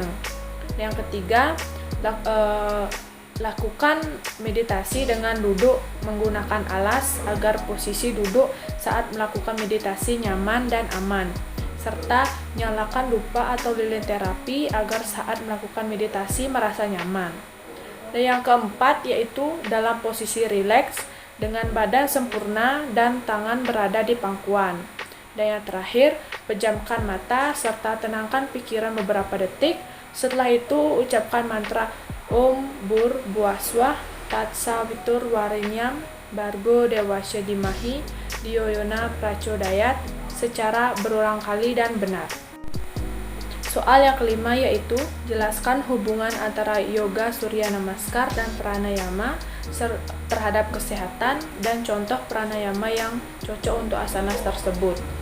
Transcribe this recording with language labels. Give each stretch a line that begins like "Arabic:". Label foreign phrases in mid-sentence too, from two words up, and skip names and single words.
Indonesian: Yang ketiga, lakukan meditasi dengan duduk menggunakan alas agar posisi duduk saat melakukan meditasi nyaman dan aman, serta nyalakan dupa atau lilin terapi agar saat melakukan meditasi merasa nyaman. Dan yang keempat yaitu dalam posisi rileks dengan badan sempurna dan tangan berada di pangkuan. Dan yang terakhir, pejamkan mata serta tenangkan pikiran beberapa detik. Setelah itu ucapkan mantra
Sanskrit: ॐ भूर्भुवः स्वः तत् सवितुर्वरेण्यं भर्गो देवस्य धीमहि धियो यो नः प्रचोदयात्
Indonesian: secara berulang kali dan benar. Soal yang kelima yaitu jelaskan hubungan antara yoga surya namaskar dan pranayama terhadap kesehatan dan contoh pranayama yang cocok untuk asana tersebut.